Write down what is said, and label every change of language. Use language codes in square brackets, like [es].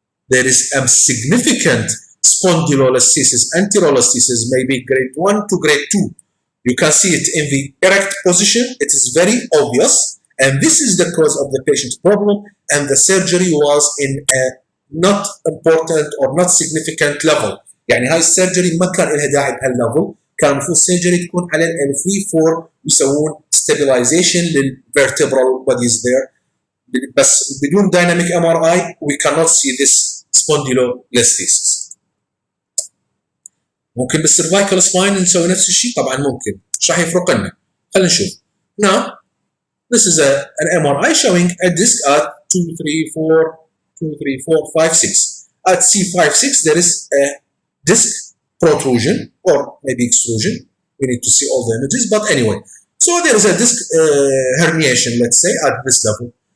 [en] There is a significant spondylolisthesis, anterolisthesis, maybe grade 1 to grade 2. You can see it in the erect position. It is very obvious. And this is the cause of the patient's problem. And the surgery was in a not important or not significant level. [ar] يعني هاي السيرجري ما كان لها داعي بهالليفل. كان المفروض السيرجري تكون على ال 3-4 يسوون [en] stabilization للvertebral bodies there. [ar] بس بدون [en] dynamic MRI we cannot see this spondylolisthesis. [ar] ممكن بالسيرفايكال سباين نسوي نفس الشيء؟ طبعا ممكن. ايش راح يفرق لنا؟ خلينا نشوف. [en] Now this is an MRI showing a disc at 2, 3, 4, 2, 3, 4, 5, 6. At C5-6 there is a disc protrusion or maybe extrusion. We need to see all the images, but anyway. So there is a disc herniation, let's say, at this level.